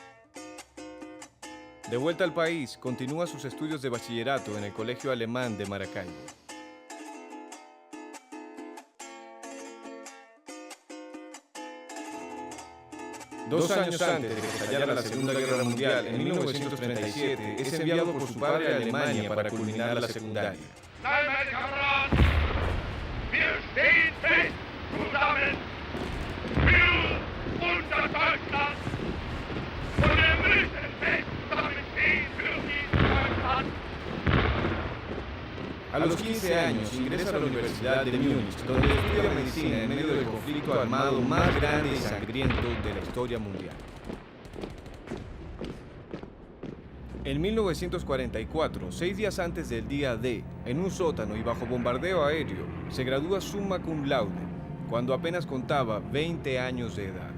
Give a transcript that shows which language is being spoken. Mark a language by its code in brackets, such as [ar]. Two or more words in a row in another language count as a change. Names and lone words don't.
[es] De vuelta al país, continúa sus estudios de bachillerato en el Colegio Alemán de Maracaibo. Dos años antes de que estallara la Segunda Guerra Mundial, en 1937, es enviado por su padre a Alemania para culminar la secundaria. [de] Nein, meine Kameraden, wir stehen fest zusammen für unser Deutschland und wir müssen fest zusammenstehen für dieses Deutschland. [es] A los 15 años ingresa a la Universidad de Múnich, donde estudia medicina en medio del conflicto armado más grande y sangriento de la historia mundial. En 1944, 6 días antes del día D, en un sótano y bajo bombardeo aéreo, se gradúa [la] summa cum laude, [es] cuando apenas contaba 20 años de edad.